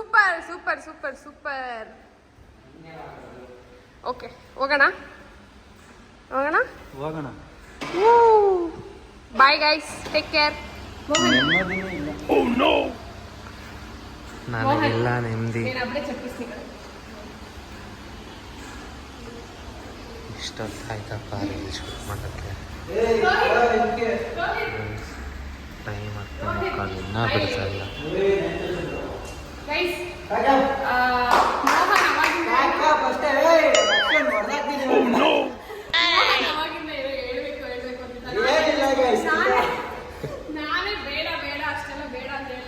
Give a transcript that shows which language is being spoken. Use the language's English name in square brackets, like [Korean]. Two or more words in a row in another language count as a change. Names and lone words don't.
[English] super super super super. okay [Kannada] ಹೋಗೋಣ ಹೋಗೋಣ. [English] Bye guys, take care. [Kannada] ನನಗೆಲ್ಲ ನೆಮ್ಮದಿ. [Telugu] నేను అప్పుడే చెప్పేస్తున్నా. [Kannada] ಇಷ್ಟೊತ್ತಾಯ್ತಪ್ಪ ರೀಲ್ ಶೂಟ್ ಮಾಡೋಕ್ಕೆ. ಟೈಮ್ ಆಗ್ತಾ ಇನ್ನೂ ಬಿಡ್ತಾ ಇಲ್ಲ. ಗೈಸ್ ಮೋಹನ್ ಅವಾಗಿಂದ ಹೇಳ್ಬೇಕು ಅಂತ ನಾನೇ ಬೇಡ ಅಷ್ಟೆಲ್ಲ ಬೇಡ ಅಂತ ಹೇಳಿದೆ.